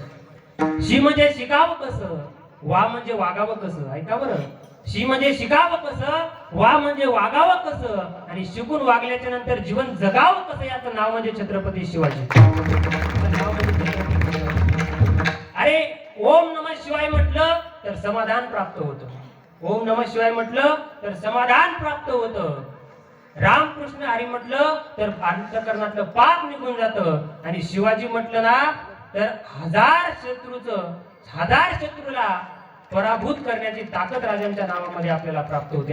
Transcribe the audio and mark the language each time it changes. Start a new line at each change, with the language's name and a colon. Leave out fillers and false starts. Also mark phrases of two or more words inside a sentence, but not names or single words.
Marathi: शी म्हणजे शिकावं कसं, वा म्हणजे वागावं कसं. ऐका बरं, शी म्हणजे शिकावं कसं, वा म्हणजे वागावं कसं, आणि शिकून वागल्याच्या नंतर जीवन जगावं कसं, याचं नाव म्हणजे छत्रपती शिवाजी. अरे
Sanskrit: ओम नमः शिवाय
Marathi: म्हटलं तर समाधान प्राप्त होतं.
Sanskrit: ओम नमः शिवाय
Marathi: म्हटलं तर समाधान प्राप्त होतं. रामकृष्ण हरी म्हटलं तर अंतःकरणातलं पाप निघून जातं. आणि शिवाजी म्हटलं ना तर हजार शत्रूला पराभूत करण्याची ताकद राजांच्या नावामध्ये आपल्याला प्राप्त होते.